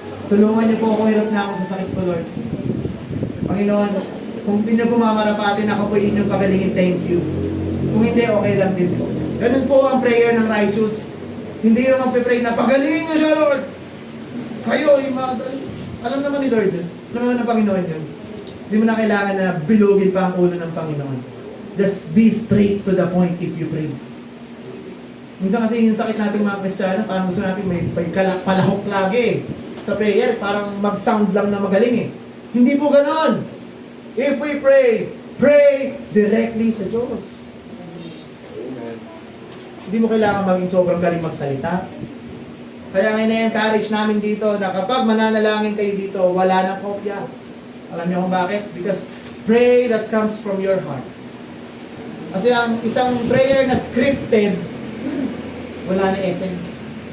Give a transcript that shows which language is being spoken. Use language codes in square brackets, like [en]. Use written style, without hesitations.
[tl] Tulungan niyo po ako, hirap na ako sa sakit ko, Lord. Panginoon, kung hindi niyo po mamarapatin, ako po inyong pagalingin, thank you. Kung hindi, okay lang din po. Ganun po ang prayer ng righteous. Hindi yung magpe-pray na, pagalingin niyo siya, Lord. Kayo, yung mga... Alam naman ni Lord, alam naman ng Panginoon yun. Hindi mo na kailangan na bilugin pa ang ulo ng Panginoon. [en] Just be straight to the point if you pray. [tl] Minsan kasi yung sakit nating mga Kristiyano, parang gusto natin may palahok lagi sa prayer, parang mag-sound lang na magaling eh. Hindi po ganon. [en] If we pray, pray directly [tl] sa Diyos. [en] Amen. [tl] Hindi mo kailangan maging sobrang galing magsalita. Kaya nga na-encourage namin dito na kapag mananalangin kayo dito, wala nang kopya. Alam niyo kung bakit? [en] Because pray that comes from your heart. [tl] Kasi ang isang prayer na scripted, wala na essence.